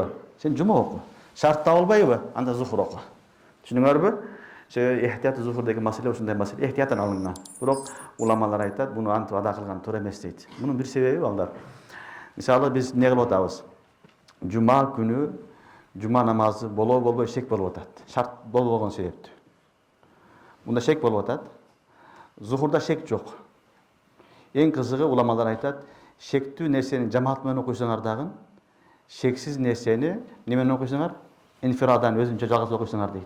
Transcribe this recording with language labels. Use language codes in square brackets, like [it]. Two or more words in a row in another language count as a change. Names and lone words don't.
[ky] Сен жума оку. Шарт табылбайбы? Анда зухур оку. Түшүнүңөрбү? Эhtiyat зухур деген маселе ушундай маселе, эhtияттан алынган. Бирок уламалар айтат, буну антип ада кылган туура эмес дейт. Мунун бир себеби балдар. Мисалы биз эмне кылып атабыз? Жума күнү жума намазы болбой şek болуп атат. Шарт болбогон себептүү. Мунда шек болуп атат. Зухурда шек жок. Эң кызыгы уламалар айтат, шектүү нерсени жамаат менен окуйсаңар дагы, шексиз нерсени неме менен окуйсаңар, инфирадан өзүнчө жалгыз окуйсаңар дейт.